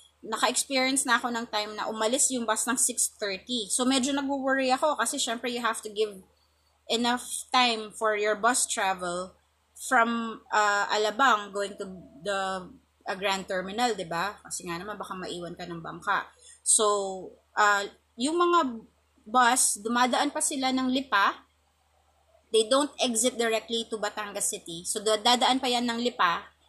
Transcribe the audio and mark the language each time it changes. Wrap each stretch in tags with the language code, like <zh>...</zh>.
<tl>Naka-experience na ako ng time na umalis yung bus ng 6:30.</tl> <en>So, medyo nag-worry ako kasi siyempre you have to give enough time for your bus travel from Alabang going to the Grand Terminal, 'di ba?</en> <tl>Kasi nga naman baka maiwan ka ng bangka. So, yung mga bus, dumadaan pa sila ng Lipa.</tl> <en>They don't exit directly to Batangas City. So, dadaan pa yan ng Lipa.</en>